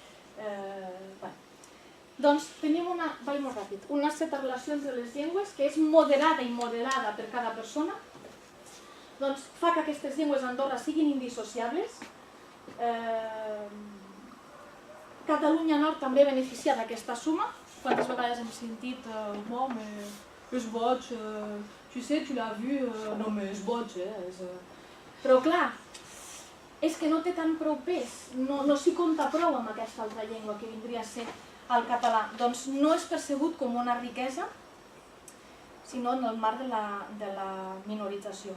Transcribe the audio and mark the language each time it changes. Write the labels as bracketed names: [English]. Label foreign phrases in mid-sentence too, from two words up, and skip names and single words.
[Catalan] Doncs tenim vaig molt ràpid, una certa relació entre les llengües que és moderada i modelada per cada persona, doncs fa que aquestes llengües a Andorra siguin indissociables. Catalunya Nord també beneficia d'aquesta suma. Quantes vegades hem sentit no, és boig, [French] tu sais, tu l'as vu, [Catalan] no, és boig, però clar, és que no té tant prou pes, no s'hi compta prou amb aquesta altra llengua que vindria a ser el català, doncs no és percebut com una riquesa, sinó en el marc de la minorització.